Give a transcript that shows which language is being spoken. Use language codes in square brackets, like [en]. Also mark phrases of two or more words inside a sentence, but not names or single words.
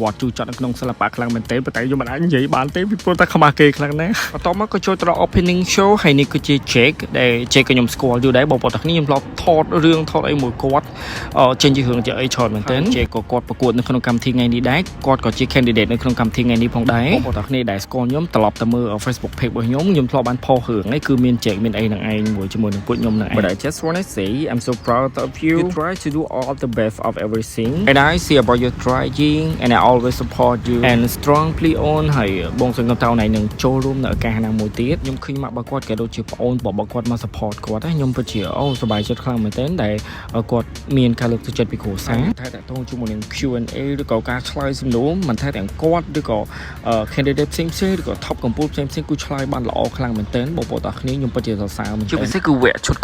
[km] ត្តិជូរចត់នៅក្នុងសិល្បៈខ្លាំងមែនទែនប៉ុន្តែខ្ញុំមិនអាចនិយាយបានទេពីព្រោះតែខ្មាស់គេខ្លាំងណាស់បន្ទាប់មកក៏ចូលទៅដល់ [en] opening show [km] ហើយនេះគឺជា Jake ដែល Jake ក៏ខ្ញុំស្គាល់យូរដែរបងប្អូនទាំងគ្នាខ្ញុំធ្លាប់ថតរឿងថតអីមួយគាត់ចេញជារឿងជាអីច្រើនមែនទែន Jake ក៏គាត់ប្រកួតនៅក្នុងកម្មវិធីថ្ងៃនេះដែរគាត់ក៏ជា candidate នៅក្នុងកម្មវិធីថ្ងៃនេះផងដែរបងប្អូនទាំងគ្នាដែលស្គាល់ខ្ញុំត្រឡប់ទៅមើល [en] Facebook page [km] របស់ខ្ញុំធ្លាប់បានផុសរឿងហ្នឹងគឺមាន Jake មានអីនឹងឯងមួយ ជាមួយនឹងពួកខ្ញុំនឹងឯង [en] But I just want to say I'm so proud of you try to do all the best of everything and I see about your trying and I always support you and strongly on [km] ហើយបងសង្ឃឹមថាណៃនឹងចូលរួមនៅឱកាសណាមួយទៀតខ្ញុំឃើញមករបស់គាត់ក៏ដូចជាប្អូនរបស់គាត់មក support គាត់ខ្ញុំពិតជាសប្បាយចិត្តខ្លាំង មែនទែនដែលគាត់មានការលើកទឹកចិត្តពីគ្រួសារថាតើតោះជាមួយនឹង Q&A ឬក៏ការឆ្លើយសំណួរមិនថាទាំងគាត់ឬក៏ candidate ផ្សេងឬក៏ top កម្ពុជាផ្សេងគឺឆ្លើយបានល្អខ្លាំងមែនទែនបងប្អូនទាំងគ្នាខ្ញុំពិតជាសរសើរមែនទែនជាពិសេសគឺវគ្គឈុត